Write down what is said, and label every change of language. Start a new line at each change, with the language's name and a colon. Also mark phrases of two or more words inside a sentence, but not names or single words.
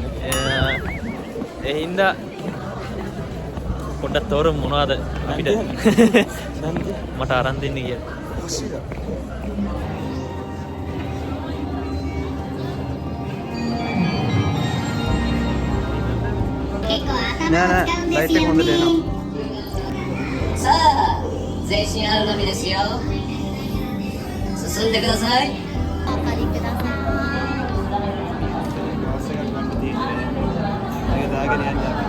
Sinhala: ඒ හින්දා පොඩ්ඩක් තෝරමු මොනවද අපිට මට අරන් දෙන්න කියලා. නෑ ලයිට් එක හොඳට එනවා.
Japanese: さあ全身あるのみですよ進んでくださいお借りください。
Sinhala: ඒක දාගෙන යන්න.